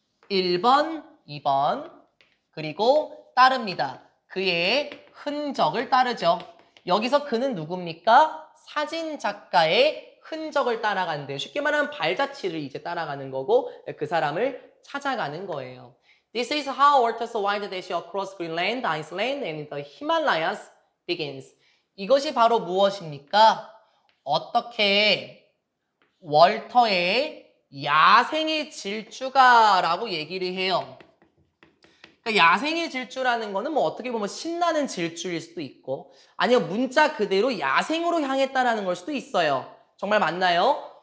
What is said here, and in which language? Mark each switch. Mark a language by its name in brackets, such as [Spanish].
[Korean] 1번, 2번. 그리고 따릅니다. 그의 흔적을 따르죠. 여기서 그는 누굽니까? 사진 작가의 흔적을 따라가는데요. 쉽게 말하면 발자취를 이제 따라가는 거고 그 사람을 찾아가는 거예요. [English] This is how Walter's wild dash across Greenland, Iceland, and the Himalayas begins. [Korean] 이것이 바로 무엇입니까? 어떻게 월터의 야생의 질주가라고 얘기를 해요. 그러니까 야생의 질주라는 거는 뭐 어떻게 보면 신나는 질주일 수도 있고 아니면 문자 그대로 야생으로 향했다라는 걸 수도 있어요. 정말 맞나요?